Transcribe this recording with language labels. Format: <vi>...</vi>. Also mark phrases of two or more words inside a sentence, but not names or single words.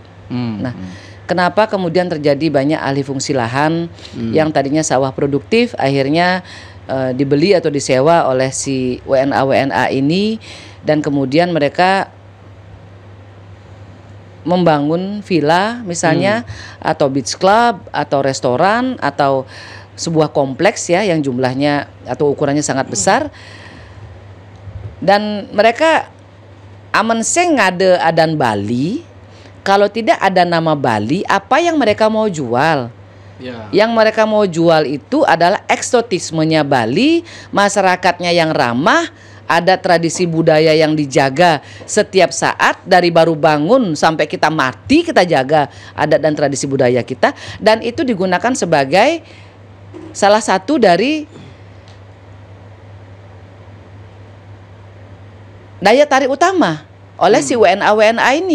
<id>Nah, kenapa kemudian terjadi banyak alih fungsi lahan yang tadinya sawah produktif akhirnya dibeli atau disewa oleh si WNA ini, dan kemudian mereka membangun villa misalnya atau beach club atau restoran atau sebuah kompleks ya yang jumlahnya atau ukurannya sangat besar, dan mereka amenseng ngade adan Bali. Kalau tidak ada nama Bali, apa yang mereka mau jual? Yang mereka mau jual itu adalah eksotismenya Bali, masyarakatnya yang ramah, ada tradisi budaya yang dijaga setiap saat, dari baru bangun sampai kita mati kita jaga adat dan tradisi budaya kita, dan itu digunakan sebagai salah satu dari daya tarik utama oleh si WNA ini.</id>